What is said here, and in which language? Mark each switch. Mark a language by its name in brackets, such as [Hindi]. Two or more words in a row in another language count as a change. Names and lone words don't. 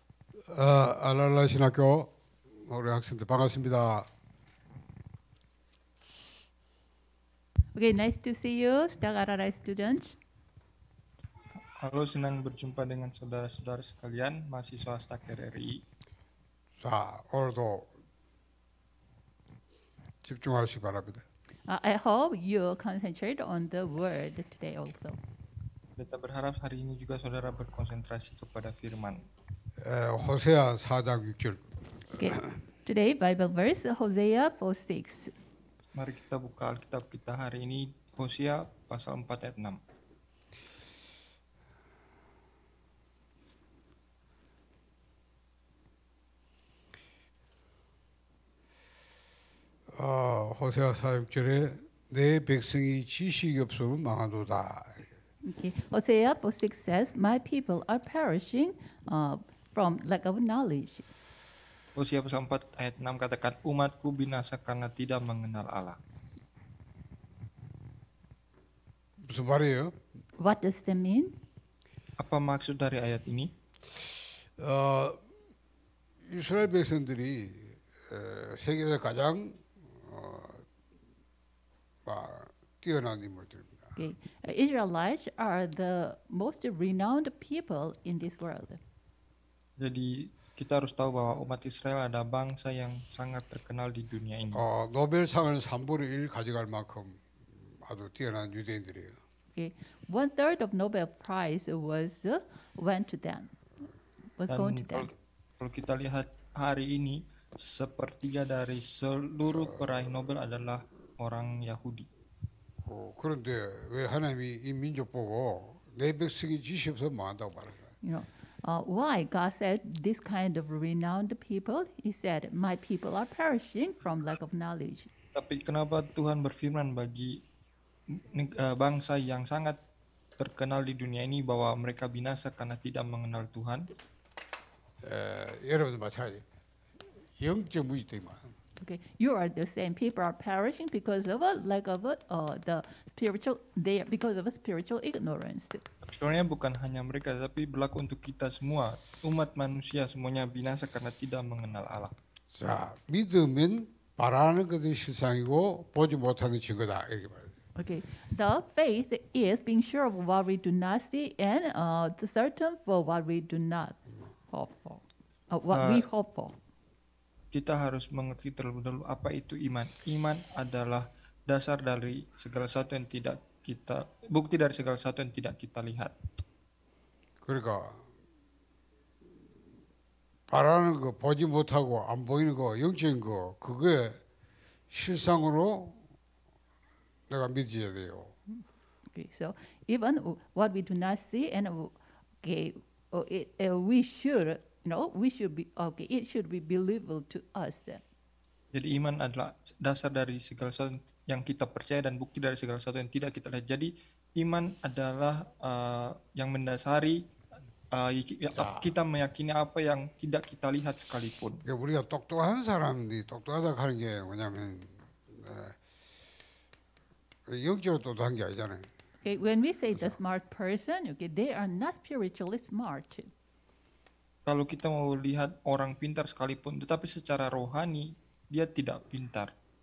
[Korean] 알랄라 신학교 우리 학생들 반갑습니다. [English] Okay, nice to see you, Stagarara students. [Indonesian] Halo, senang berjumpa dengan saudara-saudara sekalian, mahasiswa Staker RI. [Korean] 자, 오늘도 집중하시기 바랍니다. [English] I hope you concentrate on the word today also. [Indonesian] Kita berharap hari ini juga saudara berkonsentrasi kepada firman. [Korean] 호세아 4장 6절. [English] Okay, today Bible verse Hosea 4:6. [Indonesian] Mari kita buka Alkitab kita hari ini, Hosea pasal 4 ayat 6. [Korean] 호세아 4장 6절에 내 백성이 지식이 없으면 망하도다. [English] Okay, Hosea 4:6 says, "My people are perishing from lack of knowledge." [Indonesian] Hosea pasal 4 ayat 6 katakan, umatku binasa karena tidak mengenal Allah. [Korean] 무슨 말이에요? [English] What does that mean? [Indonesian] Apa maksud dari ayat ini? [Korean] 이스라엘 백성들이 세계에서 가장 뛰어난 인물들입니다. [English] Okay, Israelites are the most renowned people in this world. [Indonesian] Jadi kita harus tahu bahwa umat Israel ada bangsa yang sangat terkenal di dunia ini. [Korean] 노벨상을 3분의 1 가져갈 만큼 아주 뛰어난 유대인들이에요. [English] Okay, 1/3 of Nobel Prize went to them. Was going to them. [Indonesian] Kalau kita lihat hari ini, sepertiga dari seluruh peraih Nobel adalah orang Yahudi. [Korean] 그런데 왜 하나님이 이 민족 보고 내 백성이 지식 없어 망한다고 말할까요? [English] You know, why God said this kind of renowned people? He said, "My people are perishing from lack of knowledge." [Indonesian] Tapi kenapa Tuhan berfirman bagi bangsa yang sangat terkenal di dunia ini bahwa mereka binasa karena tidak mengenal Tuhan? [Korean] 여러분도 마찬가지. 영적 무지성이만. [English] Okay, you are the same. People are perishing because of a lack of the spiritual. Because of a spiritual ignorance. [Indonesian] Sebenarnya bukan hanya mereka, tapi berlaku untuk kita semua. Umat manusia semuanya binasa karena tidak mengenal Allah. [Korean] 자, 믿으면 바라는 것이 실상이고 보지 못하는 증거다 이렇게 말해요. [English] Okay, the faith is being sure of what we do not see and the certain for what we do not hope for. What we hope for. [Indonesian] Kita harus mengerti terlebih dahulu apa itu iman. Iman adalah dasar dari segala sesuatu yang tidak kita, bukti dari segala sesuatu yang tidak kita lihat. [Korean] 그러니까 바라는 거 보지 못하고 안 보이는 거 영적인 거 그게 실상으로 내가 믿어야 돼요. [English] Okay, so even what we do not see and we should, it should be believable to us. [Indonesian] Jadi iman adalah dasar dari segala sesuatu yang kita percaya dan bukti dari segala sesuatu yang tidak kita lihat. Jadi iman adalah yang mendasari kita meyakini apa yang tidak kita lihat sekalipun. [Korean] 우리가 똑똑한 사람들이 똑똑하다고 하는 게 뭐냐면 영적으로 똑똑한 게 아니잖아요. [English] Okay, when we say the smart person, okay, they are not spiritually smart. [Indonesian] Kalau kita mau lihat orang pintar sekalipun, tetapi secara rohani dia tidak pintar.